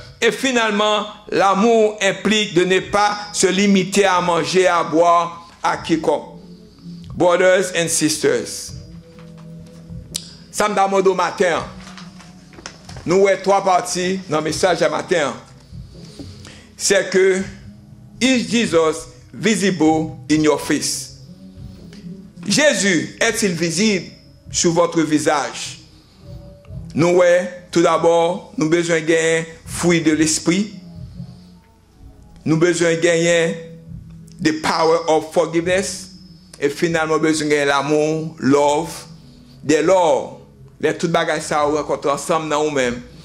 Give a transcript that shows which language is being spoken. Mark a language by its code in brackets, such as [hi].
[fr] Et finalement, l'amour implique de ne pas se limiter à manger, à boire, à quiconque. [en] Brothers and sisters, [fr] samedi matin, nous avons trois parties dans le message à matin. C'est que [en] Is Jesus visible in your face? [fr] Jésus est-il visible sur votre visage? Nous, tout d'abord, nous avons besoin de gagner fruit de l'esprit. Nous avons besoin de gagner [en] the power of forgiveness. [fr] Et finalement, nous avons besoin de gagner l'amour, love. Dès lors, les toutes bagages ça rencontrent ensemble dans nous-mêmes.